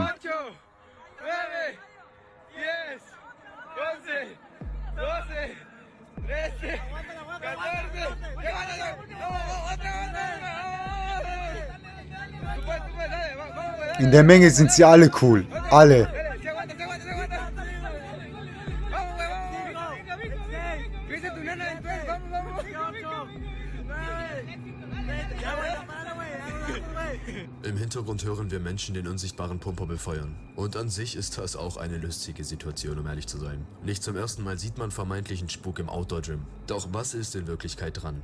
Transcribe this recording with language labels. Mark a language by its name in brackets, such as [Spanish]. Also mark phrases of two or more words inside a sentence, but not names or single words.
[German] 8, 9, 10, 11, 12, 13, 14. In der Menge sind sie alle cool. Alle. [Spanish] Se aguanta, se aguanta, se aguanta. Vamos, güey, vamos. Viste tu nena en tres, vamos, vamos. [German] Im Hintergrund hören wir Menschen den unsichtbaren Pumper befeuern. Und an sich ist das auch eine lustige Situation, um ehrlich zu sein. Nicht zum ersten Mal sieht man vermeintlichen Spuk im Outdoor-Gym. Doch was ist in Wirklichkeit dran?